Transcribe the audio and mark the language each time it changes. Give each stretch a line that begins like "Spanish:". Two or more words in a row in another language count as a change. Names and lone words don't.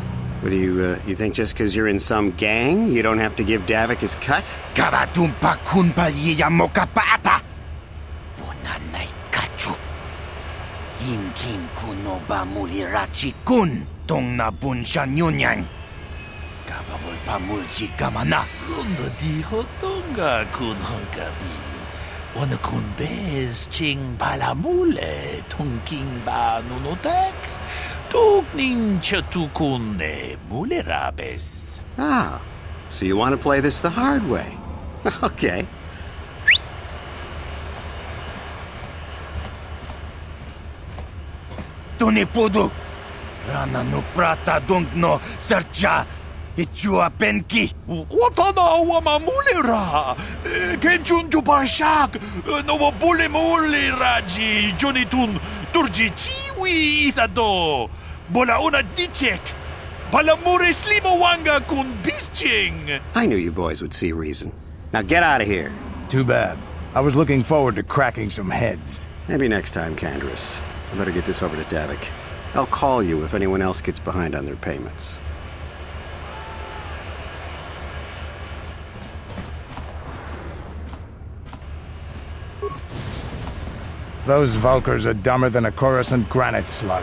English: What do you think just because you're in some gang, you don't have to give Davik his cut? Kavatumpa kunpa yiyamokapata! Bonanay kachu. Yinkin kuno ba mulirachi kun tong na bunshan yunyan. Kavavol pa mulji gamana. Lunda dijo tonga kun honkabi. Wana kun bez ching palamule tongking ba nunotek. Tugning chatukune mulerabes. Ah, so you want to play this the hard way. Okay. Tunipudu! Rana no prata dong no sercha ichua penki! Watana wama mulera! Kenchun jupashak! No bule mule raji jonitun turji chiwi itado! Bola una dichek! Balamure slimowanga kun bisching! I knew you boys would see reason. Now get out of here. Too bad. I was looking forward to cracking some heads. Maybe next time, Kandris. I better get this over to Davik. I'll call you if anyone else gets behind on their payments. Those Valkyrs are dumber than a Coruscant granite slug.